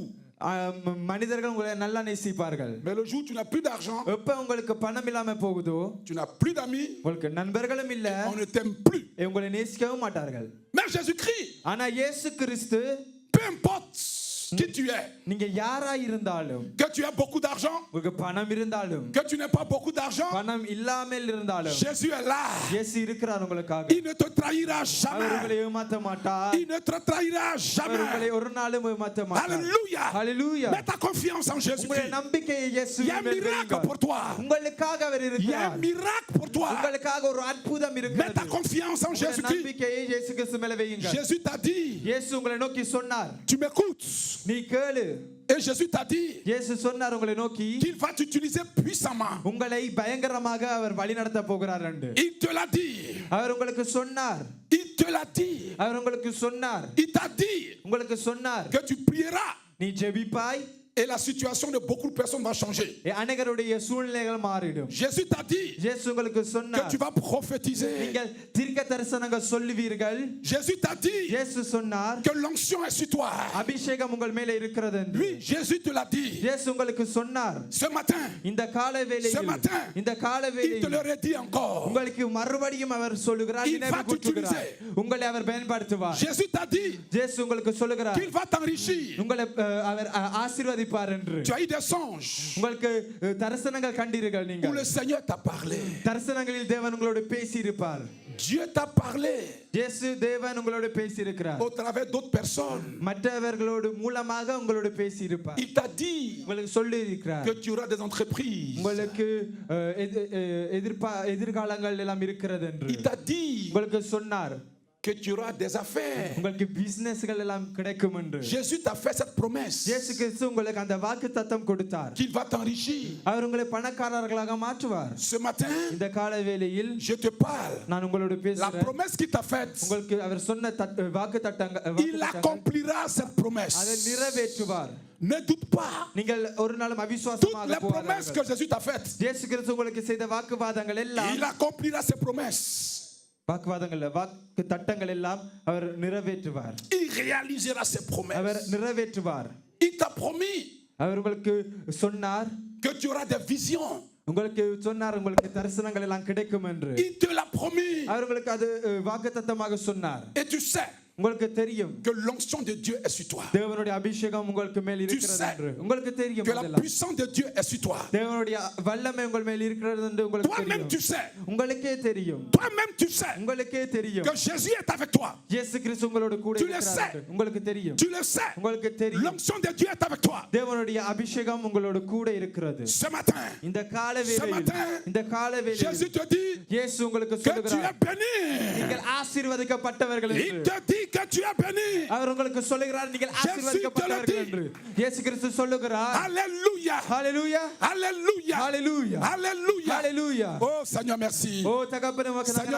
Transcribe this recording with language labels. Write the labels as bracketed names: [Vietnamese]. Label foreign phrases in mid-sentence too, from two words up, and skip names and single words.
[Tamil] மனிதர்கள் உங்களை நல்லா நேசிப்பார்கள். [French] Mais le jour où tu n'as plus d'argent, [Tamil] எப்ப உங்களுக்கு பணம் இல்லாம போகுதோ, [French] tu n'as plus d'amis, [Tamil] உங்களுக்கு நண்பர்களும் இல்ல, [French] on ne t'aime plus. [Tamil] உங்களை நேசிக்கவும் மாட்டார்கள். [French] Mais Jésus-Christ, [Tamil] ஆனா இயேசு கிறிஸ்து, [French] peu importe qui tu es, [Tamil] நீங்க யாரா இருந்தாலும், [French] que tu aies beaucoup d'argent, [Tamil] உங்களுக்கு பணம் இருந்தாலும், [French] que tu n'aies pas beaucoup d'argent, [Tamil] பணம் இல்லாமல் இருந்தாலும், [French] Jésus est là. [Tamil] இயேசு இருக்கிறார் உங்களுக்காக. [French] Il ne te trahira [Tamil] அவர் [French] jamais. [Tamil] உங்களை ஏமாற்ற மாட்டார். [French] Il ne te trahira [Tamil] அவர் [French] jamais. [Tamil] உங்களை ஒரு நாளும் ஏமாற்ற மாட்டார். [French] Alléluia. [Tamil] ஹalleluya. [French] Mets ta confiance en [Tamil] உங்களுடைய [French] Jésus-Christ. [Tamil] நம்பிக்கையை [French] Il y a [Tamil] இயேசுவின் [French] un [Tamil] மேல் [French] miracle [Tamil] வையுங்கள். [French] pour toi. [Tamil] உங்களுக்காக அவர் [French] Il y a un [Tamil] இருக்கிறார். [French] miracle pour toi. [Tamil] உங்களுக்காக ஒரு அற்புதம் [French] Mets [Tamil] இருக்கிறது. [French] ta confiance en [Tamil] உங்களுடைய [French] Jésus-Christ. [Tamil] நம்பிக்கையை இயேசு கிறிஸ்து மேல வையுங்கள். [French] Jésus t'a dit, [Tamil] இயேசு உங்களை நோக்கி சொன்னார், [French] tu m'écoutes. [Tamil] நீ கேளு. [French] Et Jésus t'a dit [Tamil] இயேசு சொன்னார் உங்களை நோக்கி, [French] qu'il va t'utiliser puissamment. [Tamil] உங்களை பயங்கரமாக அவர் வழி நடத்த போகிறார் என்று. [French] Il te l'a dit. [Tamil] அவர் உங்களுக்கு சொன்னார். [French] Il te l'a dit. [Tamil] அவர் உங்களுக்கு சொன்னார். [French] Il t'a dit [Tamil] உங்களுக்கு சொன்னார், [French] que tu prieras [Tamil] நீ ஜெபிப்பாய், [French] et la situation de beaucoup de personnes va changer. [Tamil] அநேகருடைய சூழ்நிலைகள் மாறிடும். [French] Jésus t'a dit [Tamil] இயேசு உங்களுக்கு [French] que [Tamil] சொன்னார், [French] tu vas prophétiser. [Tamil] நீங்கள் தீர்க்க தரிசனங்கள் சொல்லுவீர்கள். [French] Jésus t'a dit [Tamil] இயேசு சொன்னார், [French] que l'onction est sur toi. [Tamil] அபிஷேகம் உங்கள் மேல இருக்கிறது என்று. [French] Oui, Jésus te l'a dit. [Tamil] இயேசு உங்களுக்கு சொன்னார். [French] Ce matin, [Tamil] இந்த கால [French] ce [Tamil] வேளையில், [French] matin, [Tamil] இந்த கால [French] il te [Tamil] வேளையில் [French] le redit encore. [Tamil] உங்களுக்கு மறுபடியும் அவர் சொல்லுகிறார், [French] Il va [Tamil] நினைவு கூட்டுகிறார். உங்களை அவர் பயன்படுத்துவார். [French] Jésus t'a dit [Tamil] இயேசு உங்களுக்கு சொல்லுகிறார், [French] qu'il va t'enrichir. [Tamil] உங்களை அவர் ஆசீர்வதிப்பார் என்று. [French] Tu as eu des songes [Tamil] உங்களுக்கு தரிசனங்கள் கண்டீர்கள். [French] où [Tamil] நீங்கள் [French] le Seigneur t'a parlé. [Tamil] தரிசனங்களில் தேவன் உங்களோடு பேசி இருப்பார். [French] Dieu t'a parlé [Tamil] இயேசு தேவன் உங்களோடு பேசி இருக்கிறார். [French] au travers d'autres personnes. [Tamil] மற்றவர்களோடு மூலமாக உங்களோடு பேசி இருப்பார். [French] Il t'a dit [Tamil] உங்களுக்கு சொல்லி இருக்கிறார், [French] que tu auras des entreprises. [Tamil] உங்களுக்கு எதிர்காலங்கள் எல்லாம் இருக்கிறது என்று. [French] Il t'a dit [Tamil] உங்களுக்கு சொன்னார், [French] que tu auras des affaires. [Tamil] உங்களுக்கு பிசினஸ்கள் எல்லாம் கிடைக்கும் என்று [French] Jésus t'a fait cette promesse [Tamil] இயேசு கிறிஸ்து உங்களுக்கு அந்த வாக்குத்தத்தம் கொடுத்தார். [French] qu'il va t'enrichir. [Tamil] அவர் உங்களை பணக்காரர்களாக மாற்றுவார். [French] Ce matin, [Tamil] இந்த காலை வேளையில் [French] je te parle. [Tamil] நான் உங்களோடு [French] La [Tamil] பேசுறேன். [French] promesse qu'il t'a faite, [Tamil] உங்களுக்கு அவர் சொன்ன வாக்குத்தத்தங்கள் [French] il accomplira cette promesse. [Tamil] அதை நிறைவேற்றுவார். [French] Ne doute pas. [Tamil] நீங்கள் ஒரு நாளும் [French] Toutes [Tamil] அவிசுவாசமாக [French] les promesses que [Tamil] போகாதீர்கள். [French] Jésus t'a faites, [Tamil] இயேசு கிறிஸ்து உங்களுக்கு செய்த வாக்குவாதங்கள் எல்லாம் [French] il accomplira ses promesses. [Tamil] வாக்குத்தத்தங்கள் எல்லாம் அவர் நிறைவேற்றுவார். [French] Il réalisera ses [Tamil] அவர் [French] promesses. [Tamil] நிறைவேற்றுவார். [French] Il t'a promis [Tamil] அவர் உங்களுக்கு சொன்னார், [French] que tu auras des visions. [Tamil] உங்களுக்கு சொன்னார் உங்களுக்கு தரிசனங்கள் எல்லாம் கிடைக்கும் என்று. [French] Il te l'a promis. [Tamil] அவர் உங்களுக்கு அது வாக்குத்தத்தமாக சொன்னார். [French] Et tu sais [Tamil] உங்களுக்கு தெரியும் [French] que l'onction de Dieu est sur toi. [Tamil] தேவனுடைய அபிஷேகம் உங்களுக்கு மேல் இருக்கிறது என்று. உங்களுக்கு தெரியும் [French] Que la [Tamil] அதெல்லாம். [French] puissance de Dieu est sur toi. [Tamil] தேவனுடைய வல்லமை உங்கள் மேல் இருக்கிறது என்று உங்களுக்கு [French] Toi-même [Tamil] தெரியும். [French] tu sais. [Tamil] உங்களுக்கே தெரியும். [French] Toi-même tu sais [Tamil] உங்களுக்கே தெரியும். [French] que Jésus est avec toi. [Tamil] இயேசு கிறிஸ்து உங்களோடு கூட [French] Tu le [Tamil] இருக்கிறார் [French] sais. [Tamil] என்று. உங்களுக்கு தெரியும். [French] Tu le sais. [Tamil] உங்களுக்கு தெரியும். [French] L'onction de Dieu est avec toi. [Tamil] தேவனுடைய அபிஷேகம் உங்களோடு கூட இருக்கிறது. [French] Ce matin, [Tamil] இந்த கால வேளையில் [French] matin, [Tamil] இந்த கால வேளையில் [French] Jésus te dit [Tamil] இயேசு உங்களுக்கு [French] que tu es [Tamil] சொல்லுகிறார், [French] béni. [Tamil] நீங்கள் ஆசீர்வதிக்கப்பட்டவர்கள் [French] Il [Tamil] என்று. [French] te dit que tu es béni. [Tamil] அவர் உங்களுக்கு சொல்லுகிறார் நீங்கள் ஆசீர்வதிக்கப்பட்டவர்கள் என்று. இயேசு கிறிஸ்து சொல்லுகிறார். [French] Alléluia. [Tamil] ஹalleluya [French] Alléluia. [Tamil] ஹalleluya [French] Alléluia. [Tamil] ஹalleluya. [French] Oh Seigneur, merci. [Tamil] ஓ தகப்பனே உமக்கு [French] Seigneur,